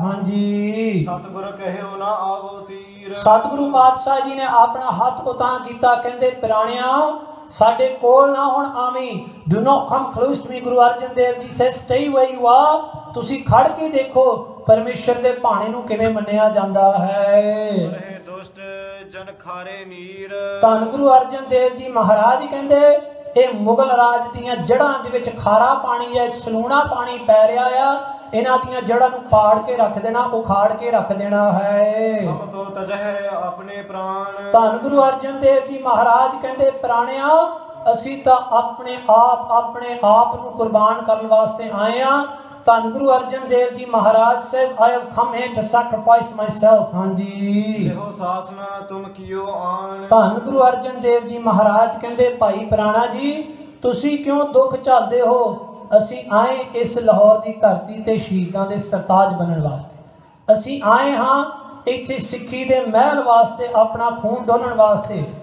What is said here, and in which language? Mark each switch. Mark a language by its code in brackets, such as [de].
[pa] ਹਾਂਜੀ ਸਤਿਗੁਰ ਕਹਿਓ ਨਾ ਆਵੋ ਤੀਰ। ਸਤਿਗੁਰੂ ਪਾਤਸ਼ਾਹ ਜੀ ਨੇ ਆਪਣਾ ਹੱਥ ਉਤਾਂ ਕੀਤਾ, ਕਹਿੰਦੇ ਪਿਰਾਣਿਆ ਸਾਡੇ ਕੋਲ ਨਾ ਹੁਣ ਆਵੀਂ। [en] Do not come close to me। Guru Arjan Dev ji says stay where you are। [pa] ਤੁਸੀਂ ਖੜ ਕੇ ਦੇਖੋ ਪਰਮੇਸ਼ਰ ਦੇ ਭਾਣੇ ਨੂੰ ਕਿਵੇਂ ਮੰਨਿਆ ਜਾਂਦਾ ਹੈ। ਰਹੇ ਦੁਸ਼ਟ ਜਨ ਖਾਰੇ ਮੀਰ। ਧੰਨ ਗੁਰੂ ਅਰਜਨ ਦੇਵ ਜੀ ਮਹਾਰਾਜ ਕਹਿੰਦੇ ਇਹ ਮੁਗਲ ਰਾਜ ਦੀਆਂ ਜੜ੍ਹਾਂ ਦੇ ਵਿੱਚ ਖਾਰਾ ਪਾਣੀ ਹੈ, ਸਲੂਣਾ ਪਾਣੀ ਪੈ ਰਿਹਾ ਆ। ਇਹਨਾਂ ਦੀਆਂ ਜੜ੍ਹਾਂ ਨੂੰ ਪਾੜ ਕੇ ਰੱਖ ਦੇਣਾ, ਉਖਾੜ ਕੇ ਰੱਖ ਦੇਣਾ ਹੈ। ਹਮ ਤੋ ਤਜਹਿ ਆਪਣੇ ਪ੍ਰਾਣ। ਧੰਨ ਗੁਰੂ ਅਰਜਨ ਦੇਵ ਜੀ ਮਹਾਰਾਜ ਕਹਿੰਦੇ ਪ੍ਰਾਣਿਆ ਅਸੀਂ ਤਾਂ ਆਪਣੇ ਆਪ ਨੂੰ ਕੁਰਬਾਨ ਕਰਨ ਵਾਸਤੇ ਆਏ ਆ। [en] ਧੰਨ Guru Arjan Dev ji Maharaj says I have come here to sacrifice myself। [pa] ਹਾਂਜੀ ਇਹੋ ਸਾਸਨਾ ਤੁਮ ਕੀਓ ਆਣ। ਧੰਨ ਗੁਰੂ ਅਰਜਨ ਦੇਵ ਜੀ ਮਹਾਰਾਜ ਕਹਿੰਦੇ ਭਾਈ ਪਿਰਾਣਾ ਜੀ ਤੁਸੀਂ ਕਿਉਂ ਦੁੱਖ ਝੱਲਦੇ ਹੋ? ਅਸੀਂ ਆਏ ਇਸ ਲਾਹੌਰ ਦੀ ਧਰਤੀ ਤੇ ਸ਼ਹੀਦਾਂ ਦੇ ਸਰਤਾਜ ਬਣਨ ਵਾਸਤੇ। ਅਸੀਂ ਆਏ ਹਾਂ ਇੱਥੇ ਸਿੱਖੀ ਦੇ ਮਹਿਲ ਵਾਸਤੇ, ਆਪਣਾ ਖੂਨ ਡੋਲਣ ਵਾਸਤੇ।